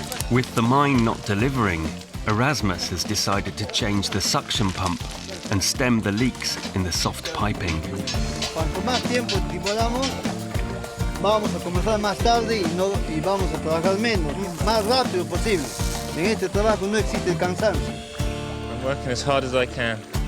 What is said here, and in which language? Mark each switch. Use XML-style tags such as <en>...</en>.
<en>With the mine not delivering, Erasmus has decided to change the suction pump and stem the leaks in the soft piping.</en> <es>Cuanto más tiempo tripulamos, vamos a comenzar más tarde y vamos a trabajar menos, más rápido posible. En este trabajo no existe el cansancio.</es> <en>I'm working as hard as I can.</en>